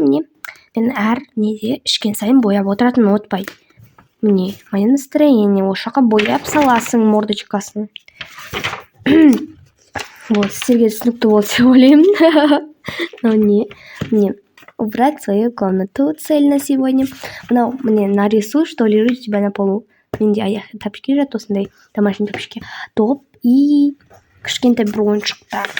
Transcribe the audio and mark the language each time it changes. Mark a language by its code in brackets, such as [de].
[kk] Міне, мен әр неде ішкен сайын бояп отыратын ұмытпай. Міне, [ru] мое настроение. [kk] Осы жаққа бояп саласың мордочкасын. Вот, сіздерге түсінікті болды деп ойлаймын. [ru] Міне, убрать свою комнату. Цель на сегодня. Мынау, міне, нарисуй, что лежит у тебя на полу. [kk] Менде аяқ тапочки жатты, осындай [ru] домашний тапочки. [kk] Топ и кішкентай бір ойыншықтар.